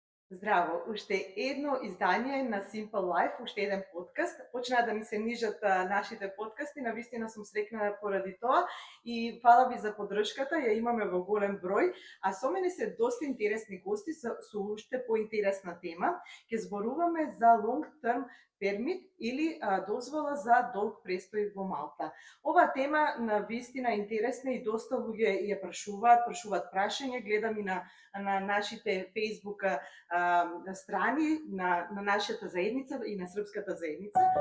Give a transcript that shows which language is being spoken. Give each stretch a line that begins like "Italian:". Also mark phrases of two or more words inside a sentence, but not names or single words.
Macedonian: Здраво, уште едно издание на Simple Life, уште еден подкаст. Почнаа да ми се нижат нашите подкасти, навистина сум срекна поради тоа и фала ви за поддршката, ја имаме во голем број, а со мене се доста интересни гости со уште поинтересна тема. Ќе зборуваме за
English: long term permit
Macedonian: или дозвола за долг престој во Малта. Ова тема на вистина интересна и доста луѓе ја прашуваат прашања, гледам и на нашите Facebook страни на нашата заедница и на српската заедница.